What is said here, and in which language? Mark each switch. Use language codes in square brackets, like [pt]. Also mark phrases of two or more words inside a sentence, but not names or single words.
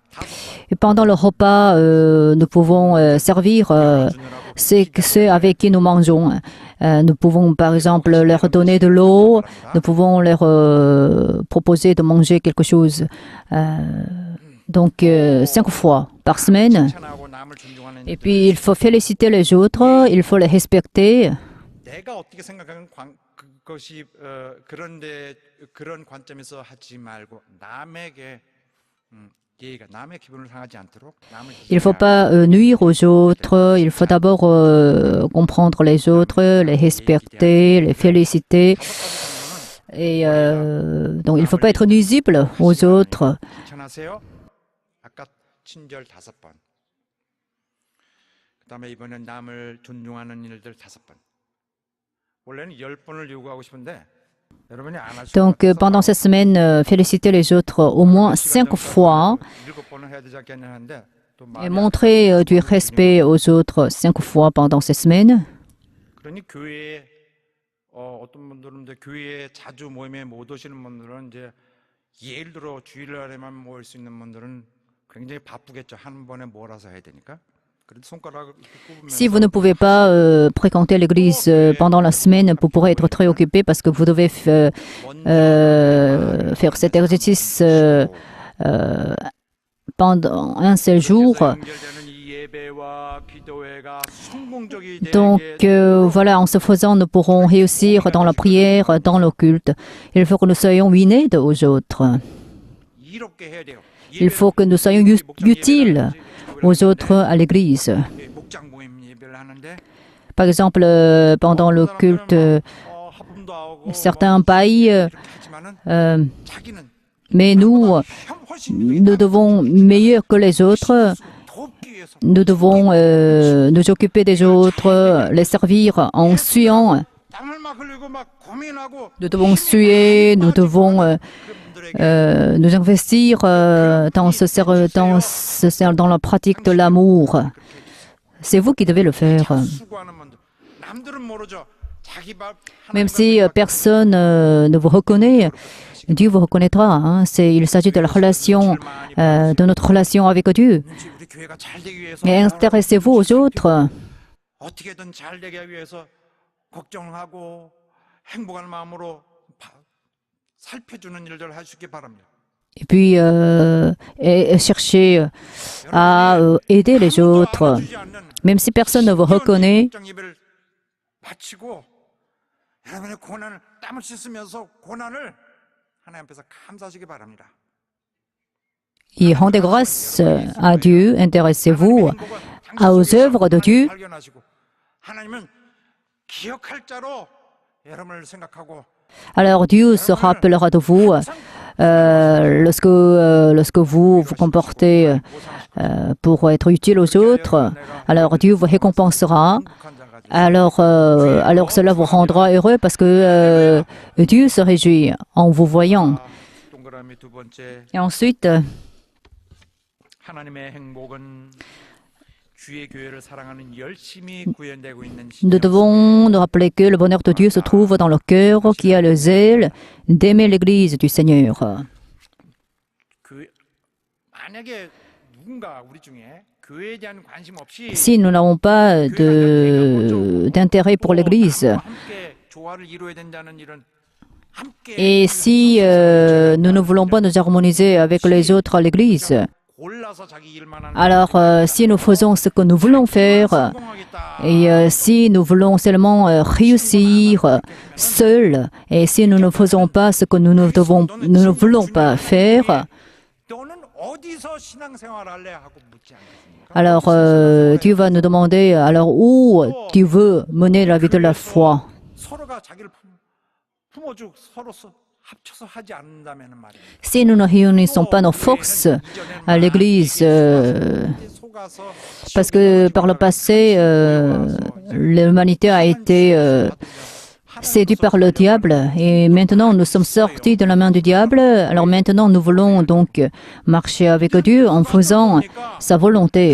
[fr] Et pendant le repas, nous pouvons servir ceux avec qui nous mangeons. Nous pouvons par exemple leur donner de l'eau, nous pouvons leur proposer de manger quelque chose. Donc 5 fois par semaine. [ko] 칭찬하고 남을 존중하는 [fr] Et puis il faut féliciter les autres, il faut les respecter. [ko] 내가 어떻게 생각하는 그것이 그런 관점에서 하지 말고 남에게 예의가 남의 기분을 상하지 않도록 남을 [fr] Il ne faut pas nuire aux autres, il faut d'abord comprendre les autres, les respecter, les féliciter. Et donc il ne faut pas être nuisible aux autres. [ko] 칭찬하세요. 아까 친절 5번. 그다음에 이번엔 남을 존중하는 일들 5번. 원래는 10번을 요구하고 싶은데 여러분이 안 하시고 [fr] Donc pendant cette semaine, féliciter les autres au moins 5 fois [ko] 7번을 해야 되지 않겠냐 하는데 또 [fr] et montrer du respect aux autres 5 fois pendant cette semaine. [ko] 그러니 교회에 어떤 분들은 이제 교회에 자주 모임에 못 오시는 분들은 이제 예를 들어 주일날에만 모일 수 있는 분들은 굉장히 바쁘겠죠. 한 번에 몰아서 해야 되니까. 그래도 손가락을 이렇게 꼽으면서 [fr] Si vous ne pouvez pas fréquenter l'église pendant la semaine, vous pourrez être très occupé parce que vous devez faire cet exercice pendant un seul jour. [ko] 연결되는 이 예배와 기도회가 성공적이 [fr] Donc [ko] 되게 [fr] voilà, en ce faisant, nous pourrons réussir dans la prière, dans le culte. Il faut que nous soyons unis aux autres. [ko] 이롭게 해야 돼요. [fr] Il faut que nous soyons utiles aux autres à l'église. [ko] 목장 모임 예배를 하는데 [fr] Par exemple, pendant le culte, [ko] 하품도 하고 [fr] certains paillent, [ko] 하지만은 자기는 [fr] mais nous, [ko] 훨씬 [fr] nous devons meilleur que les autres. [ko] 돕기 위해서 [fr] Nous devons nous occuper des autres, les servir en suant. [ko] 땀을 막 흘리고 막 고민하고 [fr] Nous devons suer, nous devons nous investir dans la pratique de l'amour. C'est vous qui devez le faire. [ko] 수고하는 분들 남들은 모르죠. 자기 밥 [fr] Même si personne ne vous reconnaît, Dieu vous reconnaîtra. Hein. Il s'agit de la relation, de notre relation avec Dieu. [ko] 우리 교회가 잘 되기 위해서 [fr] Et intéressez-vous aux autres. [ko] 어떻게든 잘 되게 하기 위해서 걱정하고 행복한 마음으로 살펴주는 일들을 하시기 바랍니다. [fr] Et puis chercher à aider les autres. Même si personne ne vous reconnaît, [ko] 목장 예배를 마치고 여러분의 고난을 땀을 씻으면서 고난을 하나님 앞에서 감사하시기 바랍니다. [fr] et rendez grâce à Dieu, intéressez-vous aux œuvres de Dieu. [ko] 발견하시고 하나님은 기억할 자로 여러분을 생각하고 [fr] Alors Dieu se rappellera de vous lorsque vous vous comportez pour être utile aux autres. Alors Dieu vous récompensera. Alors cela vous rendra heureux parce que Dieu se réjouit en vous voyant. [ko] 동그라미 두 번째 [fr] Et ensuite, [ko] 하나님의 행복은 주의 교회를 사랑하는 열심히 구현되고 있는 [fr] nous devons nous rappeler que le bonheur de Dieu se trouve dans le cœur qui a le zèle d'aimer l'Église du Seigneur. [ko] 만약에 누군가 우리 중에 교회에 대한 관심 없이 [fr] Si nous n'avons pas d'intérêt pour l'Église, [ko] 함께 조화를 이루어야 된다는 이런 함께 [fr] et si nous ne voulons pas nous harmoniser avec les autres à l'Église, [ko] 골라서 자기 일만 하는 [fr] alors si nous faisons ce que nous voulons faire, [ko] 성공하겠다. [fr] et si nous voulons seulement réussir seuls, et si nous ne faisons pas ce que nous ne voulons pas faire, [ko] 너는 어디서 신앙생활 할래 하고 묻지 않겠습니까? [fr] alors Dieu va nous demander alors où tu veux mener la vie de la foi. [ko] 서로가 자기를 품어주고 서로 합쳐서 하지 않는다면 말이에요. [fr] Si nous ne réunissons pas nos forces à l'Église, [ko] 속아서 [fr] parce que par le passé, l'humanité a été séduite par le diable et maintenant nous sommes sortis de la main du diable. Alors maintenant nous voulons donc marcher avec Dieu en faisant sa volonté.